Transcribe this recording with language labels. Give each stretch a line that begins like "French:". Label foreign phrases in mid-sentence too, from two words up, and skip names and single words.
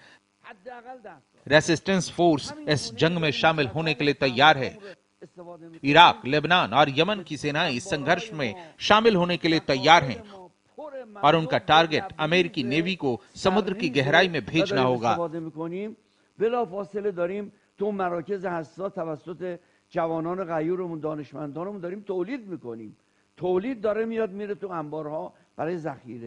English: resistance force
Hindi: इस जंग में शामिल होने के लिए तैयार है। इराक, लेबनान और यमन की सेनाएं इस संघर्ष में शामिल होने के लिए तैयार हैं और उनका टारगेट अमेरिकी नेवी को समुद्र की गहराई में भेजना होगा।
Persian: تو مراکز حساس توسط جوانان غیورمون دانشمندانمون داریم تولید میکنیم. تولید داره میاد میره تو انبارها برای ذخیره.